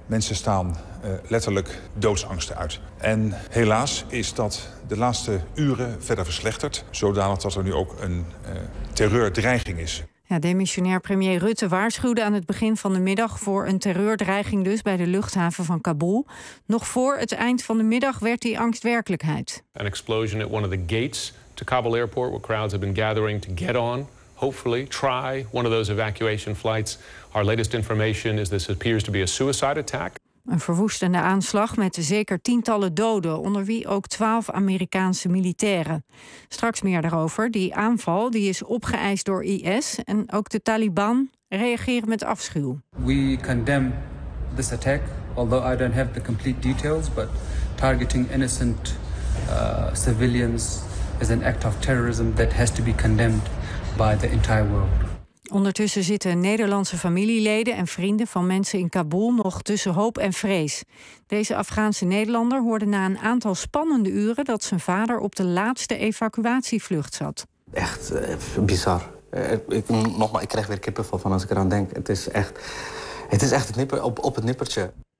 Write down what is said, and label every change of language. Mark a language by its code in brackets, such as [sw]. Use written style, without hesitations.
[nl] Mensen staan letterlijk doodsangsten uit. En helaas is dat de laatste uren verder verslechterd, zodanig dat er nu ook een terreurdreiging is. Ja, demissionair premier Rutte waarschuwde aan het begin van de middag voor een terreurdreiging dus bij de luchthaven van Kabul. Nog voor het eind van de middag werd die angst werkelijkheid. [en] An explosion at one of the gates to Kabul Airport, where crowds have been gathering to get on, hopefully try one of those evacuation flights. Our latest information is this appears to be a suicide attack. [nl] Een verwoestende aanslag met zeker tientallen doden, onder wie ook 12 Amerikaanse militairen. Straks meer daarover. Die aanval die is opgeëist door IS en ook de Taliban reageren met afschuw. [en] We condemn this attack, although I don't have the complete details, but targeting innocent civilians is an act of terrorism that has to be condemned by the entire world. [nl] Ondertussen zitten Nederlandse familieleden en vrienden van mensen in Kabul nog tussen hoop en vrees. Deze Afghaanse Nederlander hoorde na een aantal spannende uren dat zijn vader op de laatste evacuatievlucht zat. Echt bizar. Ik krijg weer kippenvel van als ik eraan denk. Het is echt op het nippertje.